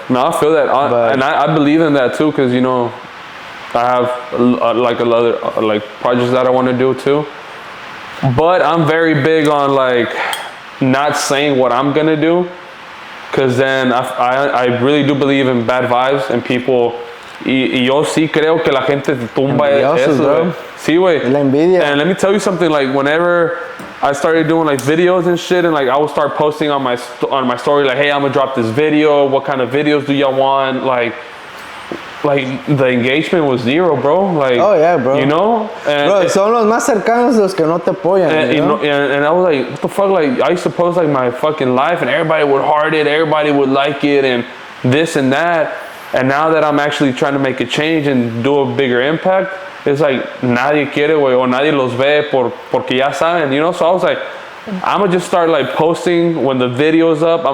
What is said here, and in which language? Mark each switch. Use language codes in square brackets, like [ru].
[en] No, I feel that, and I believe in that too, because I have like a lot of like projects that I want to do too. But I'm very big on like not saying what I'm gonna do, because then I really do believe in bad vibes and people. [es] Y yo sí creo que la gente te tumba eso, güey. Sí, güey. La envidia. [en] And let me tell you something, like whenever I started doing like videos and shit, and like I would start posting on my story, like, hey, I'm gonna drop this video. What kind of videos do y'all want? Like the engagement was zero, bro. Like, oh yeah, bro. You know, and [es] bro, son los más cercanos los que no te apoyan. [en] And I was like, what the fuck? Like, I used to post like my fucking life, and everybody would heart it, everybody would like it, and this and that. And now that I'm actually trying to make a change and do a bigger impact, it's like [es] nadie quiere, güey, [en] or [es] nadie los ve porque ya saben, [en] So I was like, I'm gonna just start like posting when the video's up.